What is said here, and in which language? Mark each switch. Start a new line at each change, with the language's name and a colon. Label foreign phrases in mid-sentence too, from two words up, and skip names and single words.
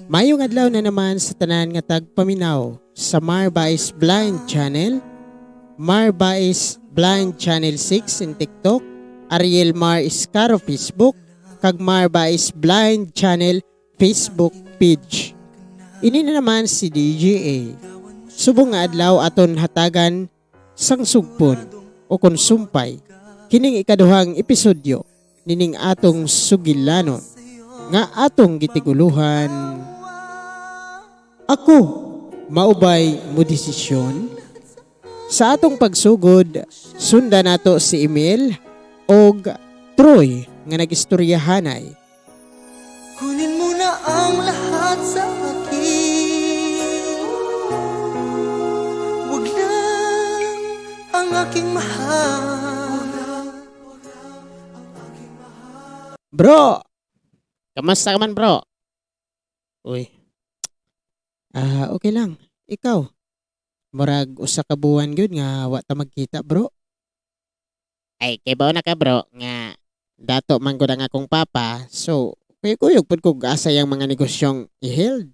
Hiligaynon: Mayong adlaw na naman sa tanan nga tagpaminaw sa Marbais Blind Channel, Marbais Blind Channel 6 in TikTok, Ariel Mar Iscaro Facebook, kag Marbais Blind Channel Facebook page. Ini na naman si DJA. Subong nga adlaw aton hatagan sang sugpon o konsumpay kining ikaduhang episodyo nining atong sugilanon nga atong gitiguluhan.
Cebuano: Ako, maubay mo desisyon? Sa atong pagsugod, sundan nato si Emil og Troy nga nagistoryahanay.
Filipino: kunin mo na ang lahat sa akin. Huwag lang ang aking mahal.
Cebuano: Bro! Kamusta ka man, bro? Uy. Okay lang. Ikaw. Murag usa ka buwan gyud nga wa ta magkita, bro. Ay, kay bao na ka, bro, nga dato man gud ang akong papa. So, kuyog pud ko asa yang mga negosyong i-held.